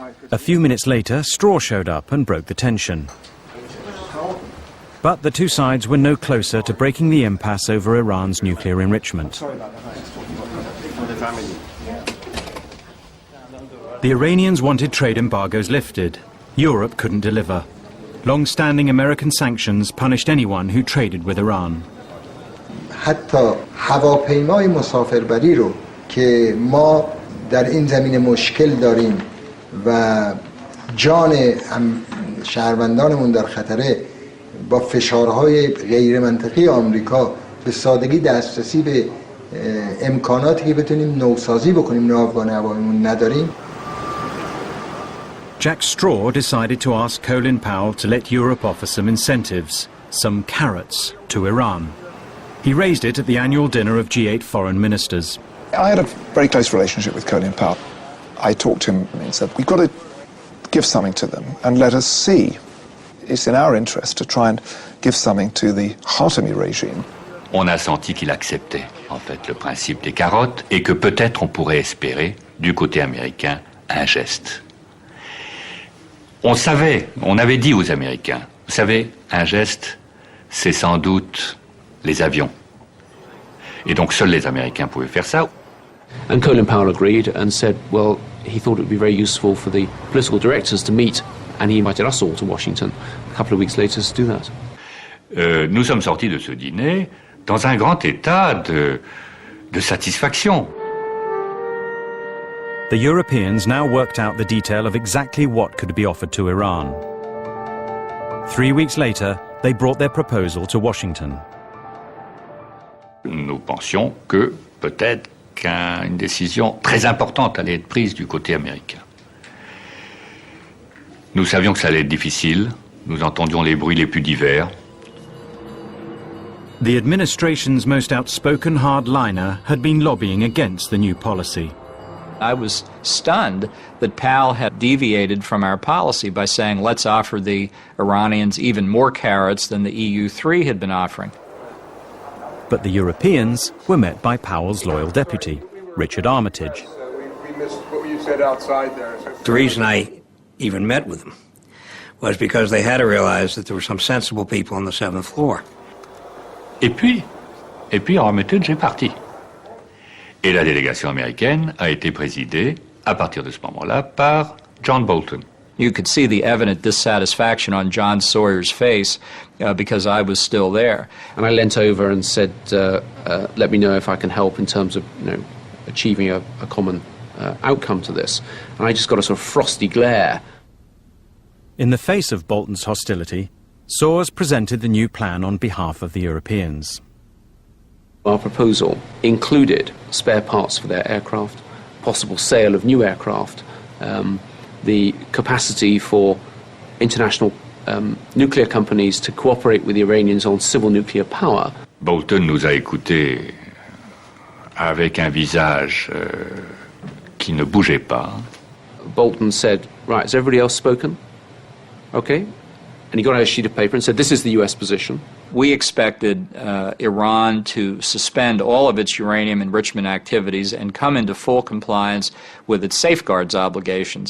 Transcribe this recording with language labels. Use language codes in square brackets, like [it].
[en] A few minutes later, Straw showed up and broke the tension. But the two sides were no closer to breaking the impasse over Iran's nuclear enrichment. The Iranians wanted trade embargoes lifted. Europe couldn't deliver. Long-standing American sanctions punished anyone who traded with Iran. [fa] حتی هواپیمای مسافربری رو که ما در این زمینه مشکل داریم و جان شهروندانمون در خطره، با فشارهای غیر منطقی آمریکا به سادگی دسترسی به امکاناتی که بتونیم نوسازی بکنیم ناوگان هواییمون نداریم. [en] Jack Straw decided to ask Colin Powell to let Europe offer some incentives, some carrots, to Iran. He raised it at the annual dinner of G8 foreign ministers. I had a very close relationship with Colin Powell. I talked to him and said, we've got to give something to them and let us see. It's in our interest to try and give something to the Khatami regime. [fr] On a senti qu'il acceptait, en fait, le principe des carottes et que peut-être on pourrait espérer, du côté américain, un geste. On savait, on avait dit aux Américains, vous savez, un geste, c'est sans doute les avions. Et donc seuls les Américains pouvaient faire ça. [en] And Colin Powell agreed and said, well, he thought it would be very useful for the political directors to meet, and he invited us all to Washington a couple of weeks later to do that. [fr] Nous sommes sortis de ce dîner dans un grand état de satisfaction. [en] The Europeans now worked out the detail of exactly what could be offered to Iran. 3 weeks later, they brought their proposal to Washington. [fr] Nous pensions que peut-être qu'une décision très importante allait être prise du côté américain. Nous savions que ça allait être difficile. Nous entendions les bruits les plus divers. [en] The administration's most outspoken hardliner had been lobbying against the new policy. I was stunned that Powell had deviated from our policy by saying, let's offer the Iranians even more carrots than the EU3 had been offering. But the Europeans were met by Powell's loyal deputy, Richard Armitage. We missed what you said outside there. The reason I even met with them was because they had to realize that there were some sensible people on the 7th floor. [fr] Et puis Armitage est parti. Et la délégation américaine a été présidée, à partir de ce moment-là, par John Bolton. [en] You could see the evident dissatisfaction on John Sawyer's face because I was still there. And I leant over and said, let me know if I can help in terms of achieving a common outcome to this. And I just got a sort of frosty glare. In the face of Bolton's hostility, Soares presented the new plan on behalf of the Europeans. Our proposal included spare parts for their aircraft, possible sale of new aircraft, the capacity for international nuclear companies to cooperate with the Iranians on civil nuclear power. [fr] Bolton nous a écoutés avec un visage qui ne bougeait pas. [en] Bolton said, right, has everybody else spoken? Okay. And he got out a sheet of paper and said, this is the US position. We expected Iran to suspend all of its uranium enrichment activities and come into full compliance with its safeguards obligations.